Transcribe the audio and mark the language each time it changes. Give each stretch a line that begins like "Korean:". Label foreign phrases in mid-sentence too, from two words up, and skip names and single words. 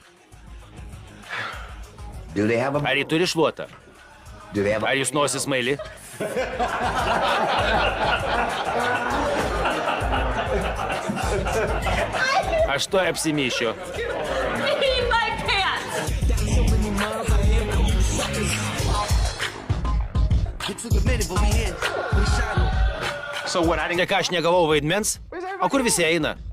English: Do they have a...
Lithuanian: Ar ji turi šluotą?
English: Do they have
Lithuanian: Ar jūs nosis maili? Aš to apsimyšiu.
English: In my pants! So what? I didn't
Lithuanian: Ne ką, aš negavau vaidmens? O kur visi eina?